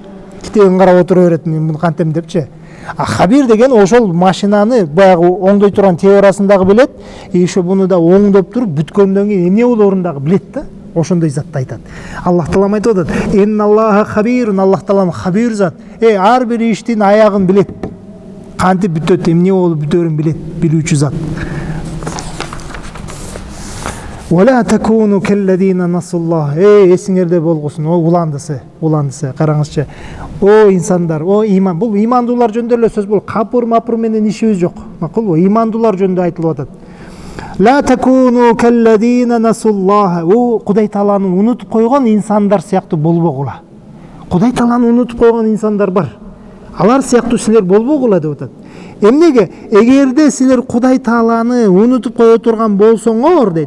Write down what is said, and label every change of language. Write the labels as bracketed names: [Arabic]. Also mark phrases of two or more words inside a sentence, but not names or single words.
[Kyrgyz] Китебин карап отура берет, мен муну кантем депчи. А хабир деген ошол машинаны баягы оңдой турган теориясын дагы билет, ошо буну да оңдоп туруп бүткөндөн кийин эмне болоорун дагы билет да. Ошондой затты айтат. Аллах Таалам айтып атат: [Arabic] "إن الله خبير", [Kyrgyz] Аллах Таалам хабир зат. Ар бир иштин аягын билет. Кантип бүтөт, эмне болуп бүтөрүн билет, билүүчү зат. [Arabic] ولا تكونوا كالذين نسوا الله. [Kyrgyz] Эсиңерде болгусун, о уландысы. Караңызчы. О инсандар, о иман. Бул имандуулар жөнүндө эле сөз бул. Капыр менен ишибиз жок. Макулбу? Имандуулар жөнүндө айтылып атат. [Arabic] لا تكونوا كالذين نسوا الله. [Kyrgyz] О Кудай Тааланы унутуп койгон инсандар сыяктуу болбогула. Кудай Тааланы унутуп койгон инсандар бар. Алар сыяктуу силер болбогула деп атат. Эмнеге? Эгерде силер Кудай Тааланы унутуп кое турган болсоңор дейт.